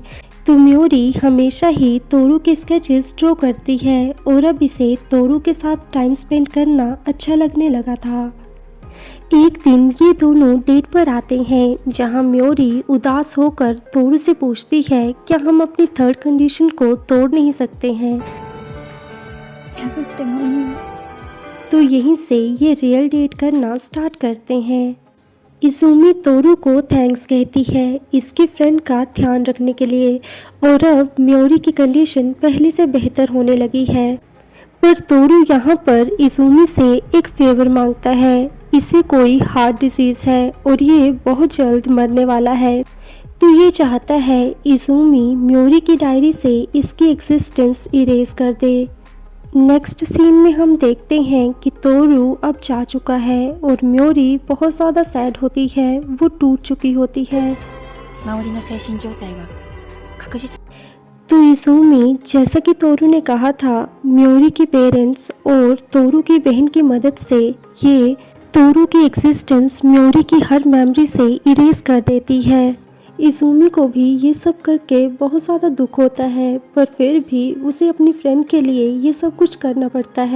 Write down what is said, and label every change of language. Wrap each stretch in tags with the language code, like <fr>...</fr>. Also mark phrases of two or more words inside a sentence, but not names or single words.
<hi>तो म्योरी हमेशा ही तोरू के स्केचेस ड्रॉ करती है, और अब इसे तोरू के साथ टाइम स्पेंड करना अच्छा लगने लगा था। एक दिन ये दोनों डेट पर आते हैं, जहां म्योरी उदास होकर तोरू से पूछती है क्या हम अपनी</hi> <en>third condition</en> <hi>को तोड़ नहीं सकते हैं।</hi> <ja>破ってもいい。</ja> <hi>तो यहीं से ये</hi> <en>real date</en> <hi>करना स्टार्ट करते हैं। इसूमी तोरू को थैंक्स कहती है इसके फ्रेंड का ध्यान रखने के लिए, और अब म्योरी की कंडीशन पहले से बेहतर होने लगी है। पर तोरू यहाँ पर इसूमी से एक फेवर मांगता है। इसे कोई</hi> <en>heart disease</en> <hi>है और ये बहुत जल्द मरने वाला है, तो ये चाहता है इसूमी म्योरी की डायरी से इसकी</hi> <en>existence erase</en> <hi>कर दे।</hi> <en>next scene</en> <hi>में हम देखते हैं कि तोरू अब जा चुका है और म्योरी बहुत ज़्यादा सैड होती है, वो टूट चुकी होती है।</hi> <ja>周りの精神状態は確実。</ja> <hi>तो इसूमी, जैसा कि तोरू ने कहा था, म्योरी के पेरेंट्स और तोरू की बहन की मदद से ये तोरू की एग्जिस्टेंस म्योरी की हर मेमोरी से इरेज कर देती है। इसूमी को भी ये सब करके बहुत ज़्यादा दुख होता है, पर फिर भी उसे अपनी फ्रेंड के लिए ये सब कुछ करना पड़ता है।</hi>